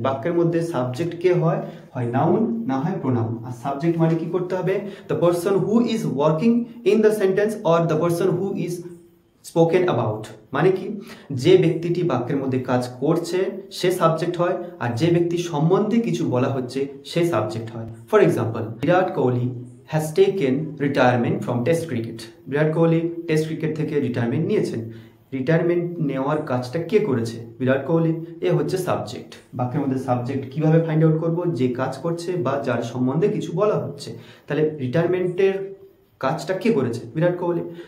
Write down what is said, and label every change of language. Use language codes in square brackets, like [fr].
[bn] বাক্যের মধ্যে সাবজেক্ট কে হয়? হয় নাউন, না হয় প্রোনাউন। আর সাবজেক্ট মানে কি করতে হবে? [en] The person who is working in the sentence or the person who is spoken about. [bn] মানে কি? যে ব্যক্তিটি বাক্যের মধ্যে কাজ করছে সে সাবজেক্ট হয়, আর যে ব্যক্তি সম্বন্ধে কিছু বলা হচ্ছে সে সাবজেক্ট হয়। [en] For example, Virat Kohli has taken retirement from test cricket. [bn] Virat Kohli test cricket থেকে রিটায়ারমেন্ট নিয়েছেন। রিটায়ারমেন্ট নেওয়ার কাজটা কে করেছে? বিরাট কোহলি। এ হচ্ছে সাবজেক্ট। বাক্যের মধ্যে সাবজেক্ট কিভাবে ফাইন্ড আউট করব? যে কাজ করছে বা যার সম্বন্ধে কিছু বলা হচ্ছে। তাহলে রিটায়ারমেন্টের কাজটা কে করেছে? বিরাট কোহলি।